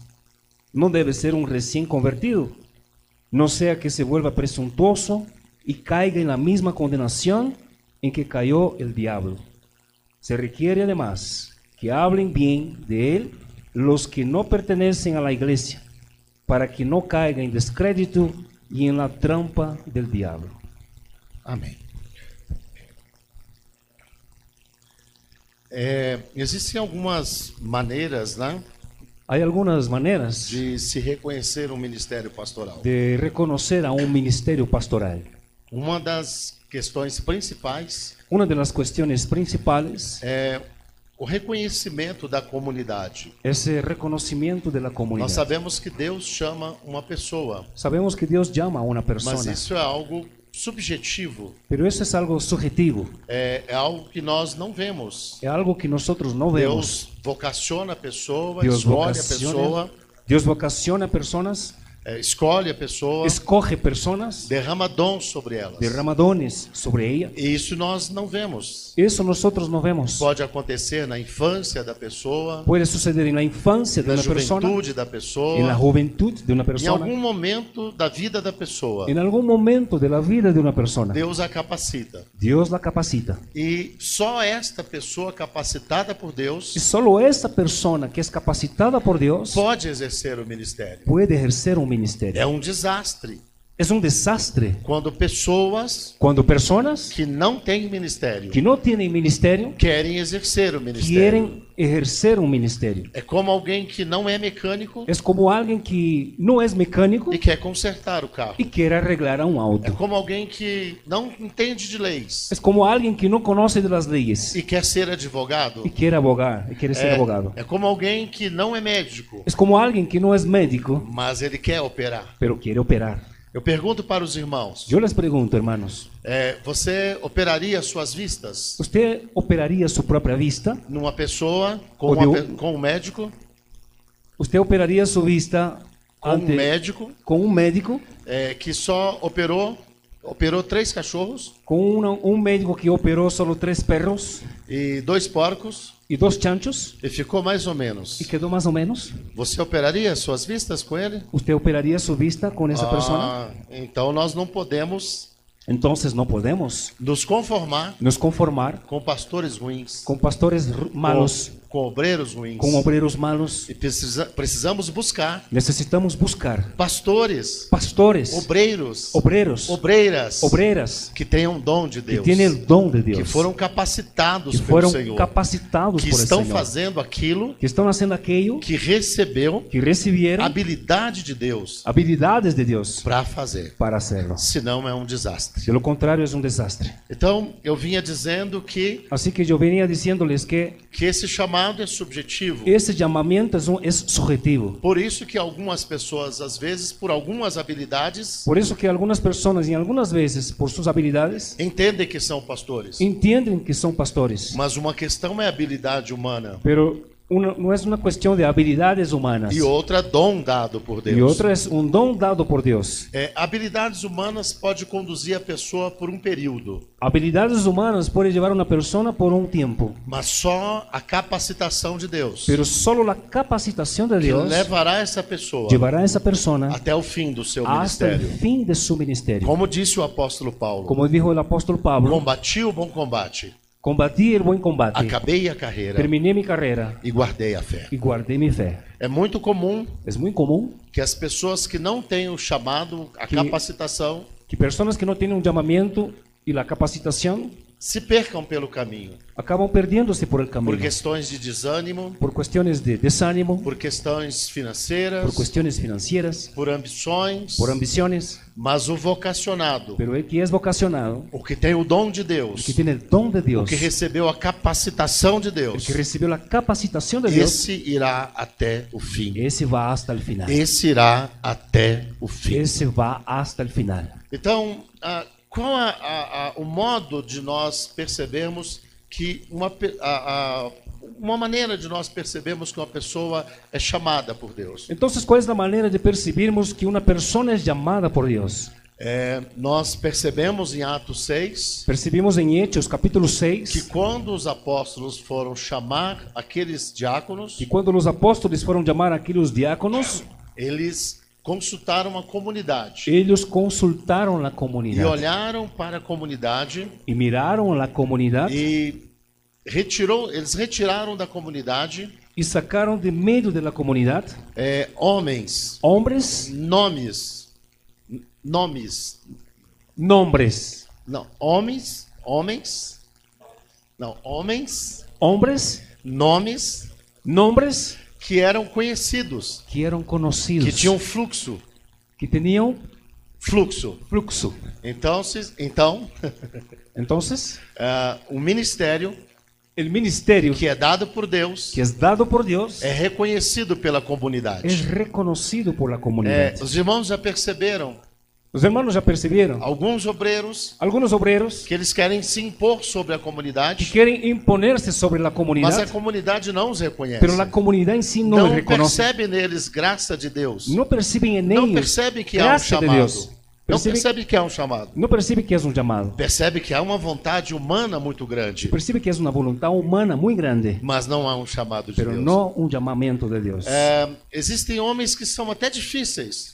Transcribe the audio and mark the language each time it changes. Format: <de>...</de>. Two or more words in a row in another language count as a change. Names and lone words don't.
<es>No debe ser un recién convertido, no sea que se vuelva presuntuoso y caiga en la misma condenación en que cayó el diablo. Se requiere además que hablen bien de él los que no pertenecen a la iglesia, para que no caiga en descrédito y en la trampa del diablo.</es> <pt>Amém. Existem algumas maneiras, né,</pt> <es>Hay algunas maneras</es> <pt>de se reconhecer um ministério pastoral.</pt> <es>de reconocer a un ministerio pastoral.</es> <pt>Uma das questões principais</pt> <es>Una de las cuestiones principales</es> <pt>é o reconhecimento da comunidade.</pt> <es>es el reconocimiento de la</es> <pt>Nós</pt> <es>comunidad.</es> <pt>sabemos que Deus chama uma pessoa,</pt> <es>Sabemos que Dios llama a una</es> <pt>mas</pt> <es>persona,</es> <pt>isso é algo subjetivo,</pt> <es>pero eso es algo subjetivo,</es> <pt>é algo que nós não vemos.</pt> <es>es algo que nosotros no vemos.</es> <pt>Deus vocaciona a pessoa,</pt> <es>Dios</es> <pt>escolhe a pessoa,</pt> <es>Dios vocasiona personas,</es> <pt>escolhe a pessoa,</pt> <es>escoge personas,</es> <pt>derrama dons sobre elas.</pt> <es>derrama dones sobre ella.</es> <pt>E isso nós não vemos.</pt> <es>Eso nosotros no vemos.</es> <pt>Pode acontecer na infância da pessoa,</pt> <es>Puede suceder en la infancia de</es> <pt>na</pt> <es>una persona,</es> <pt>juventude da</pt> <es>en la</es> <pt>pessoa,</pt> <es>juventud de una</es> <pt>em</pt> <es>persona,</es> <pt>algum momento da vida da pessoa.</pt> <es>en algún momento de la vida de una persona.</es> <pt>Deus a capacita.</pt> <es>Dios la capacita.</es> <pt>E só esta pessoa capacitada por</pt> <es>Y</es> <pt>Deus</pt> <es>solo esa persona que es capacitada por Dios</es> <pt>pode exercer o ministério.</pt> <es>puede ejercer un</es> <pt>É</pt> <es>ministerio.</es> <pt>um desastre</pt> <es>Es un desastre</es> <pt>quando pessoas</pt> <es>cuando personas</es> <pt>que não têm ministério</pt> <es>que no tienen ministerio</es> <pt>querem exercer o ministério.</pt> <es>quieren ejercer un ministerio.</es> <pt>É como alguém que não é mecânico</pt> <es>Es como alguien que no es mecánico</es> <pt>e quer consertar o carro.</pt> <es>y quiere arreglar a un</es> <pt>É</pt> <es>auto.</es> <pt>como alguém que não entende de leis</pt> <es>Es como alguien que no conoce de las leyes</es> <pt>e quer ser advogado.</pt> <es>y quiere abogar, y quiere ser abogado.</es> <pt>É como alguém que não é médico,</pt> <es>Es como alguien que no es médico,</es> <pt>mas ele quer operar.</pt> <es>pero quiere operar.</es> <pt>Eu pergunto para os irmãos,</pt> <es>Yo les pregunto, hermanos,</es> <pt>você operaria suas vistas</pt> <es>¿usted operaría su propia vista?</es> <pt>numa pessoa com,</pt> <es>Ou de</es> <pt>com um médico,</pt> <es>¿Usted operaría su vista</es> <pt>com um</pt> <es>ante,</es> <pt>médico</pt> <es>con un médico?</es> <pt>que só operou 3 cachorros</pt> <es>¿Con un médico que operó solo 3 perros</es> <pt>e 2 porcos</pt> <es>y 2 chanchos</es> <pt>e ficou mais ou menos?</pt> <es>y quedó más o menos?</es> <pt>Você operaria suas vistas com ele?</pt> <es>¿Usted operaría su vista con esa persona?</es> <pt>Então nós não podemos</pt> <es>Entonces no podemos</es> <pt>nos conformar</pt> <es>nos conformar</es> <pt>com pastores ruins,</pt> <es>con pastores malos,</es> <pt>com obreiros ruins.</pt> <es>con obreros malos.</es> <pt>E precisamos buscar</pt> <es>Necesitamos buscar</es> <pt>pastores,</pt> <es>pastores,</es> <pt>obreiros,</pt> <es>obreros,</es> <pt>obreiras</pt> <es>obreras</es> <pt>que tenham dom de</pt> <es>que</es> <pt>Deus,</pt> <es>tienen el don de</es> <pt>que</pt> <es>Dios,</es> <pt>foram capacitados</pt> <es>que</es> <pt>pelo</pt> <es>fueron</es> <pt>Senhor,</pt> <es>capacitados</es> <pt>que</pt> <es>por el</es> <pt>estão</pt> <es>Señor,</es> <pt>fazendo aquilo</pt> <es>que están haciendo aquello</es> <pt>que recebeu</pt> <es>que recibieron</es> <pt>habilidade de Deus</pt> <es>habilidades de Dios</es> <pt>para fazer.</pt> <es>para hacerlo.</es> <pt>Senão é um desastre.</pt> <es>De lo contrario es un desastre.</es> <pt>Então, eu vinha dizendo que</pt> <es>Así que yo venía diciéndoles que</es> <pt>esse chamado é subjetivo.</pt> <es>ese llamamiento es subjetivo.</es> <pt>Por isso que algumas pessoas, às vezes, por algumas habilidades,</pt> <es>Por eso que algunas personas y algunas veces por sus habilidades</es> <pt>entendem que são pastores.</pt> <es>entienden que son pastores,</es> <pt>Mas uma questão é habilidade humana</pt> <es>pero no es una cuestión de habilidades humanas</es> <pt>e outra dom dado por Deus.</pt> <es>y otra es un don dado por Dios.</es> <pt>Habilidades humanas pode conduzir a pessoa por um período,</pt> <es>Habilidades humanas puede llevar a una persona por un tiempo,</es> <pt>mas só a capacitação de Deus</pt> <es>pero solo la capacitación de</es> <pt>que</pt> <es>Dios</es> <pt>levará essa pessoa</pt> <es>llevará a esa persona</es> <pt>até o fim do seu</pt> <es>hasta el</es> <pt>ministério.</pt> <es>fin de su ministerio.</es> <pt>Como disse o apóstolo Paulo,</pt> <es>Como dijo el apóstol Pablo,</es> <pt>combati o bom combate,</pt> <es>combatí el buen combate,</es> <pt>acabei a carreira</pt> <es>terminé mi carrera</es> <pt>e guardei a fé.</pt> <es>y guardé mi fe.</es> <pt>É muito comum</pt> <es>Es muy común</es> <pt>que as pessoas que não têm o chamado, a</pt> <es>Que-</es> <pt>capacitação,</pt> <es>que personas que no tienen un llamamiento y la capacitación</es> <pt>se percam pelo caminho,</pt> <es>acaban perdiéndose por el camino,</es> <pt>por questões de desânimo,</pt> <es>por cuestiones de desánimo,</es> <pt>por questões financeiras,</pt> <es>por cuestiones financieras,</es> <pt>por ambições,</pt> <es>por ambiciones,</es> <pt>mas o vocacionado,</pt> <es>pero el que es vocacionado,</es> <pt>o que tem o dom de Deus,</pt> <es>el que tiene el don de</es> <pt>o</pt> <es>Dios,</es> <pt>que recebeu a capacitação de</pt> <es>el</es> <pt>Deus,</pt> <es>que recibió la capacitación de Dios,</es> <pt>esse irá até o fim.</pt> <es>ese va hasta el final.</es> <pt>Esse irá até o fim.</pt> <es>Ese va hasta el final.</es> <pt>Então, qual o modo de nós percebermos que uma maneira de nós percebermos que uma pessoa é chamada por Deus?</pt> <es>Entonces, ¿cuál es la manera de percibirmos que una persona es llamada por Dios?</es> <pt>Nós percebemos em Atos 6</pt> <es>Percibimos en Hechos capítulo</es> <pt>que</pt> <es>6</es> <pt>quando os apóstolos foram chamar aqueles diáconos,</pt> <es>que cuando los apóstoles fueron llamar a aquellos diáconos,</es> <pt>eles consultaram a comunidade</pt> <es>ellos consultaron la</es> <pt>e</pt> <es>comunidad</es> <pt>olharam para a comunidade</pt> <es>y miraron la comunidad</es> <pt>e eles retiraram da comunidade</pt> <es>y sacaron de medio de la comunidad</es> <pt>homens,</pt> <es>hombres,</es> <pt>nomes,</pt> <es>nombres,</es> <pt>não, homens,</pt> <es>hombres,</es> <pt>nomes</pt> <es>nombres</es> <pt>que eram conhecidos,</pt> <es>que eran</es> <pt>que</pt> <es>conocidos,</es> <pt>tinham fluxo.</pt> <es>que tenían</es> <pt>Fluxo.</pt> <es>fluxo.</es> <pt>Então,</pt> <es>Entonces,</es> <pt>o ministério</pt> <es>el ministerio</es> <pt>que é dado por Deus</pt> <es>que es dado por Dios</es> <pt>é reconhecido pela comunidade.</pt> <es>es reconocido por la comunidad.</es> <pt>Os irmãos já perceberam</pt> <es>Los hermanos ya percibieron.</es> <pt>alguns obreiros</pt> <es>Algunos obreros</es> <pt>que eles querem se impor sobre a</pt> <es>que</es> <pt>comunidade,</pt> <es>quieren imponerse sobre la</es> <pt>mas a</pt> <es>comunidad,</es> <pt>comunidade não os reconhece.</pt> <es>pero la comunidad en sí no</es> <pt>Não</pt> <es>les reconoce.</es> <pt>percebe neles graça de Deus.</pt> <es>No perciben en</es> <pt>Não</pt> <es>ellos</es> <pt>percebe que há um</pt> <es>gracia de</es> <pt>chamado.</pt> <es>Dios.</es> <pt>Não</pt> <es>Percibe,</es> <pt>percebe que há um chamado.</pt> <es>no percibe que es un llamado.</es> <pt>Percebe que há uma vontade humana muito grande,</pt> <es>Percibe que es una voluntad humana muy grande,</es> <pt>mas não há um chamado de</pt> <es>pero</es> <pt>Deus.</pt> <es>no un llamamiento de Dios.</es> <pt>Existem homens que são até difíceis,</pt>